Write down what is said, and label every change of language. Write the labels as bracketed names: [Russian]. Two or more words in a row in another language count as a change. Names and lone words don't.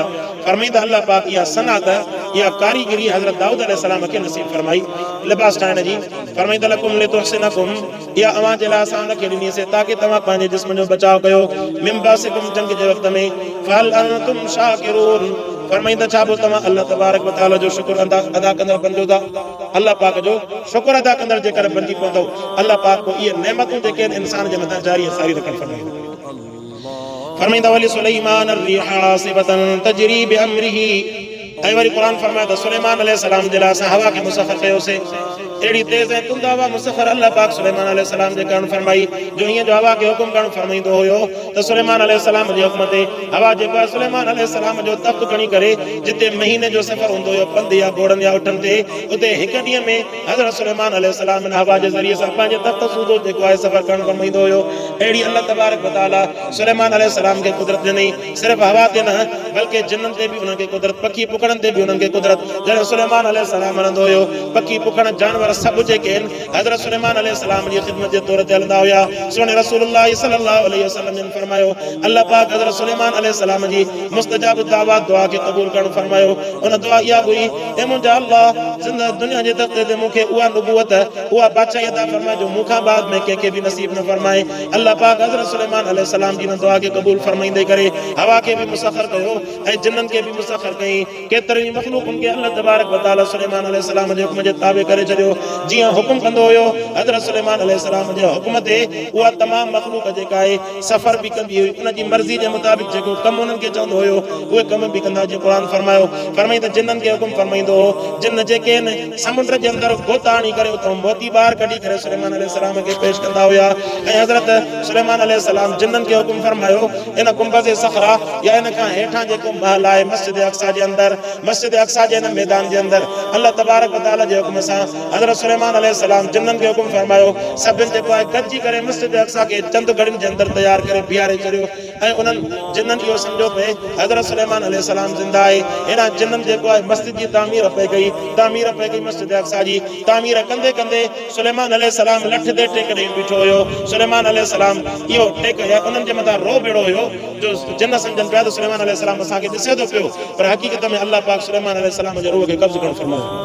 [Sindhi] फरमाईंदा अल्लाह पाक इहा सनात, इहा कारीगिरी हज़रत दाऊद अलैहिस्सलाम खे नसीब फरमाई लिबास ठाहिण जी। फरमाईंदा [Arabic] لكم لتحصنكم, [Sindhi] इहा अवां जे लाइ असां हुनखे ॾिनीसीं ताकी तव्हां पंहिंजे जिस्म जो बचाव कयो, [Arabic] من بأسكم, [Sindhi] जंग जे वक़्त में, [Arabic] فهل أنتم شاكرون, [Sindhi] फरमाईंदा छा पोइ तव्हां अल्लाह तबारक व तआला जो शुक्र अदा कंदड़ बणिजो था। अल्लाह पाक जो शुक्र अदा कंदड़ जेकर बणिजी पवंदो, अल्लाह पाक पोइ इहे नेमतूं जेके आहिनि इंसान जे मथां जारी सारी रखनि फरमाईंदा। फरमाईंदा [Arabic] ولسليمان الريح عاصفة تجري بأمره, [Sindhi] ऐं वरी क़ुरान फरमाए त सुलेमान अलैहिस्सलाम जे लाइ असां हवा खे मुसख़र कयोसीं, अहिड़ी तेज़ ऐं तुंद हवा मुसख़र अल्लाह पाक सुलेमान अलैहिस्सलाम जे करणु फरमाई, जो हीअं जो हवा खे हुकुम करणु फरमाईंदो हुयो त सुलेमान अलैहिस्सलाम जे हुकुम ते हवा जेको आहे सुलेमान अलैहिस्सलाम जो तख़्त खणी करे, जिते महीने जो सफ़र हूंदो हुयो पंध या घोड़नि या उठनि ते, उते हिकु ॾींहं में हज़रत सुलेमान अलैहिस्सलाम इन हवा जे ज़रिए सां पंहिंजे तख़्त सूदो जेको आहे सफ़र करणु फरमाईंदो हुयो। अहिड़ी अल्लाह तबारक व तआला सुलेमान अलैहिस्सलाम खे कुदरत ॾिनई, सिर्फ़ु हवा ते न बल्कि जिन्ननि ते बि उन्हनि खे कुदरत, पखी पुखणनि ते बि उन्हनि खे कुदरत। जॾहिं सुलेमान अलैहिस्सलाम हलंदो हुयो, पखी पुखण जानवर सभु जेके आहिनि हज़रत सुलेमान अलैहिस्सलाम जी ख़िदमत जे तौर ते हलंदा हुया। सुने रसूलुल्लाह [Arabic] صلى الله عليه وسلم [Sindhi] ने फरमायो, अल्लाह पाक हज़रत सुलेमान अलैहिस्सलाम जी मुस्तजाब दावा दुआ खे क़बूल करणु फरमायो। उन दुआ इहा हुई, ए मुंहिंजा अल्लाह, ज़िंदा दुनिया जे तख़्ते ते मूंखे उहा नबूवत, उहा बादशाही अता फरमाए जो मूंखां बाद में कंहिंखे बि नसीब न फरमाए। अल्लाह पाक हज़रत सुलेमान अलैहिस्सलाम जी दुआ खे क़बूल फरमाईंदे करे हवा खे बि मुसख़र कयो ऐं जिन्ननि खे बि मुसख़र कई। केतिरनि मख़लूक़नि खे अल्लाह तबारक व तआला सुलेमान अलैहिस्सलाम जे हुक्म जे ताबे करे छॾियो। जीअं हुकुम कंदो हुयो हज़रत सुलेमान अलैहिस्सलाम जे हुकुम ते उहा तमामु मख़लूक़ जेका आहे सफ़र बि कंदी हुई, उन जी मर्ज़ी जे मुताबिक़ जेको कमु उन्हनि खे चवंदो हुयो उहे कम बि कंदा। जीअं क़ुरान फरमायो, फरमाई त जिन्ननि खे हुकुम फरमाईंदो हो, जिन्न जेके आहिनि समुंड जे अंदरि गोता हणी करे उतां मोती ॿाहिरि कढी करे सुलेमान अलैहिस्सलाम खे पेश कंदा हुया। ऐं हज़रत सुलेमान अलैहिस्सलाम जिन्ननि खे हुकुम फरमायो, इन कुंभज़े सखरा या इन खां हेठां जेको महल आहे मस्जिद अक्सा जे अंदरि, मस्जिद अक्सा जे हिन मैदान जे अंदरि, अल्लाह तबारक व तआला जे हुकुम सां हज़रत हज़रत सुलेमान अलैहिस्सलाम जिन्ननि खे हुकुम फरमायो सभिनि जेको आहे गॾिजी करे मस्जिद अक्सा खे चंद घड़ियुनि जे अंदरि तयारु करे बीहारे छॾियो ऐं उन्हनि जिन्ननि इहो सम्झो पए हज़रत सुलेमान अलैहिस्सलाम ज़िंदा आहे हेॾा जिन्ननि जेको आहे मस्जिद जी तामीर पई गई मस्जिद अक्सा जी तामीर कंदे कंदे सुलेमान अलैहिस्सलाम लठ ते टेक ॾेई बीठो हुयो सुलेमान अलैहिस्सलाम इहो टेक या उन्हनि जे मथां रोब अहिड़ो हुयो जो जिन्न सम्झनि पिया त सुलेमान अलैहिस्सलाम असांखे ॾिसे थो पियो पर हक़ीक़त में अल्लाह पाक सुलेमान अलैहिस्सलाम जे रूह खे कब्ज़ करणु फरमायो